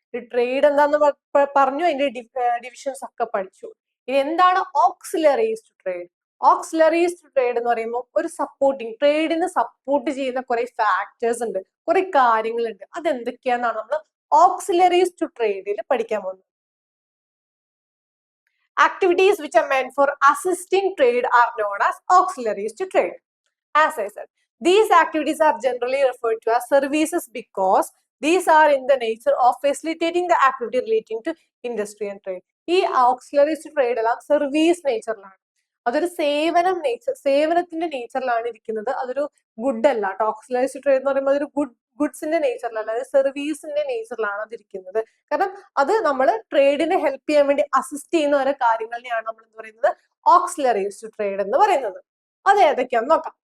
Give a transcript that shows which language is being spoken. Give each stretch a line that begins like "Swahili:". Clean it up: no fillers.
Malayalam: ഈ ട്രേഡ് എന്താന്ന് പറഞ്ഞു, അതിന്റെ ഡിവിഷൻസ് ഒക്കെ പഠിച്ചു. ഇനി എന്താണ് ഓക്സിലറീസ് ട്രേഡ്? ഓക്സിലറീസ് ട്രേഡ് എന്ന് പറയുമ്പോൾ ഒരു സപ്പോർട്ടിങ്, ട്രേഡിന് സപ്പോർട്ട് ചെയ്യുന്ന കുറെ ഫാക്ടേഴ്സ് ഉണ്ട്, കുറെ കാര്യങ്ങളുണ്ട്. അതെന്തൊക്കെയാണെന്നാണ് നമ്മൾ ഓക്സിലറീസ് ടു ട്രേഡിൽ പഠിക്കാൻ പോകുന്നത്.
English: Activities which are meant for assisting trade are known as auxiliaries to trade. As I said, these activities are generally referred to as services because these are in the nature of facilitating the activity relating to industry and trade.
Malayalam: ഈ auxiliaries to trade എല്ലാം service നേച്ചറിലാണ്, അതൊരു സേവനത്തിന്റെ നേച്ചറിലാണ് ഇരിക്കുന്നത്. അതൊരു good അല്ല കേട്ടോ. Auxiliaries to trade എന്ന് പറയുമ്പോൾ അതൊരു ഗുഡ്സിന്റെ നേച്ചറിലല്ല, അത് സർവീസിന്റെ നേച്ചറിലാണ് അതിരിക്കുന്നത്. കാരണം അത് നമ്മൾ ട്രേഡിനെ ഹെൽപ്പ് ചെയ്യാൻ വേണ്ടി അസിസ്റ്റ് ചെയ്യുന്ന ഓരോ കാര്യങ്ങളിനെയാണ് നമ്മൾ എന്ന് പറയുന്നത് ഓക്സിലറീസ് ടു ട്രേഡ് എന്ന് പറയുന്നത്. അത് ഏതൊക്കെയാന്ന് നോക്കാം.